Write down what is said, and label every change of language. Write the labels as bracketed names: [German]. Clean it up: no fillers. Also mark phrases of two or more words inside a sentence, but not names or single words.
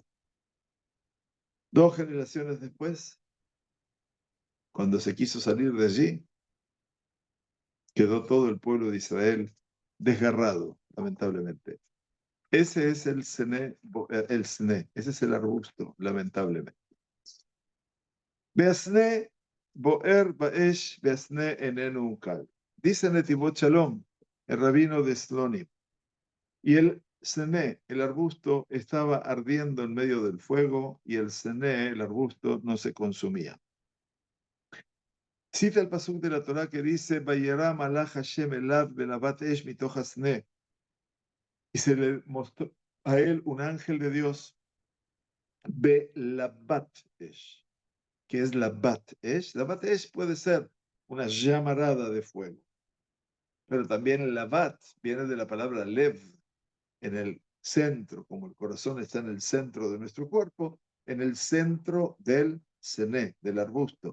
[Spanish] 2 generaciones después, cuando se quiso salir de allí, quedó todo el pueblo de Israel desgarrado, lamentablemente. Ese es el sne, ese es el arbusto, lamentablemente. [Hebrew] והסנה בוער באש והסנה איננו אוכל. [Spanish] Dice Netivot Shalom, el rabino de Slonim. Y el sne, el arbusto, estaba ardiendo en medio del fuego y el sne, el arbusto, no se consumía. Cita el pasuk de la Torah que dice, [Hebrew] וירא מלאך ה' אליו בלבת אש מתוך הסנה. [Spanish] Y se le mostró a él un ángel de Dios, [Hebrew] בלבת אש. [Spanish] ¿Qué es la [Hebrew] בת אש? [Spanish] La [Hebrew] בת אש [Spanish] puede ser una llamarada de fuego, pero también la bat viene de la palabra lev, en el centro, como el corazón está en el centro de nuestro cuerpo, en el centro del sené, del arbusto.